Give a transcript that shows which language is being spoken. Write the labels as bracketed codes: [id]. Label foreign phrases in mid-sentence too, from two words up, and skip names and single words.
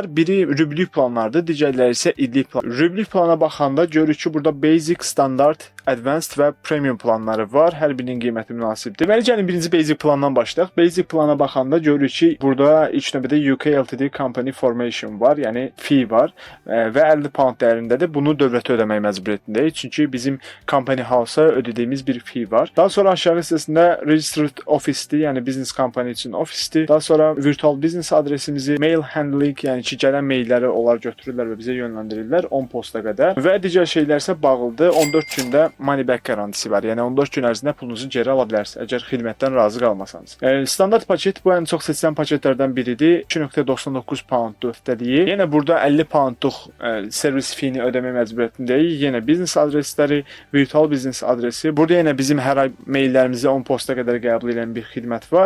[az] Biri rüblük planlardır, digərləri isə illik plan. Rüblük plana baxanda görürük ki, burada basic, standart, advanced və premium planları var. Hər birinin qiyməti münasibdir. Deməli, gəlin birinci basic plandan başlayaq. Basic plana baxanda görürük ki, burada ilk növbədə [en] UK Ltd Company Formation [az] var, yəni fee var və 50 pound dəyərindədir. Bunu dövlətə ödəmək məcburiyyətindəyik. Çünki bizim [en] company house-a [az] ödədiyimiz bir fee var. Daha sonra aşağı hissəsində [en] registered office-dir, [az] yəni [en] business company [az] üçün office-dir. Daha sonra [en] virtual business [az] adresimizi, [en] mail handling, [az] yəni ki, gələn mailləri onlar götürürlər və bizə yönləndirirlər 10 posta qədər. Və digər şeylər isə bağlıdır. 14 gündə [en] money back [az] garantisi var. Yəni 14 gün ərzində pulunuzu geri ala bilərsiniz, əgər xidmətdən razı qalmasanız. Standart paket bu ən çox seçilən paketlərdən biridir. 2.99 pounddur həftəliyi. Yenə burada 50 poundluq servis fee-ni ödəmək məcburiyyətindəyik. Yenə biznes adresləri, virtual biznes adresi. Burada yenə bizim hər ay maillərimizi 10 posta qədər qəbul edən bir xidmət var.